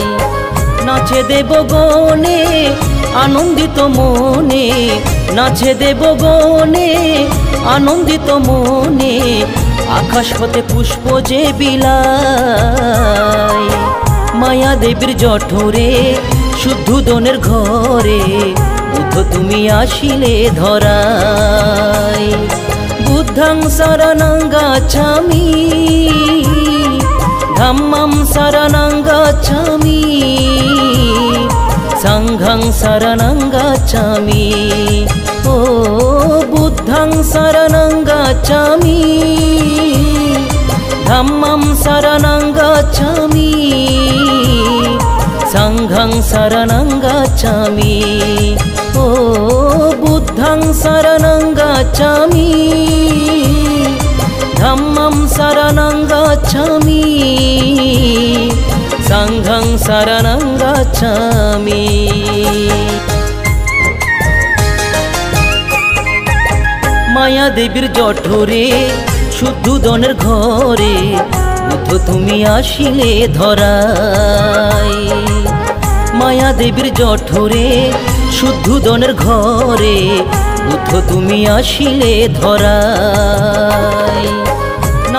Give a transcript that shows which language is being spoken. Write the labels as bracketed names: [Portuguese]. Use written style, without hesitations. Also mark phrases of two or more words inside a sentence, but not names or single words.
[Bangla] নাচে দেবগণে আনন্দিত মনে, নাচে দেবগণে আনন্দিত মনে, আকাশ হতে পুষ্প যে বিলায়। মায়া দেবীর জঠরে শুদ্ধোদনের ঘরে বুদ্ধ তুমি আসিলে ধরায়। [Pali] বুদ্ধং শরণং গচ্ছামি, ধম্মং শরণং গচ্ছামি, সংঘং শরণং গচ্ছামি। ও বুদ্ধং শরণং গচ্ছামি, ধম্মং শরণং গচ্ছামি, সংঘং শরণং গচ্ছামি। ও বুদ্ধং শরণং গচ্ছামি, ধম্মং শরণং গচ্ছামি, সংঘং শরণং গচ্ছামি। [Bangla] মায়া দেবীর জঠরে শুদ্ধোদনের ঘরে বুদ্ধ তুমি আসিলে ধরায়। মায়া দেবীর জঠরে শুদ্ধোদনের ঘরে বুদ্ধ তুমি আসিলে ধরায়।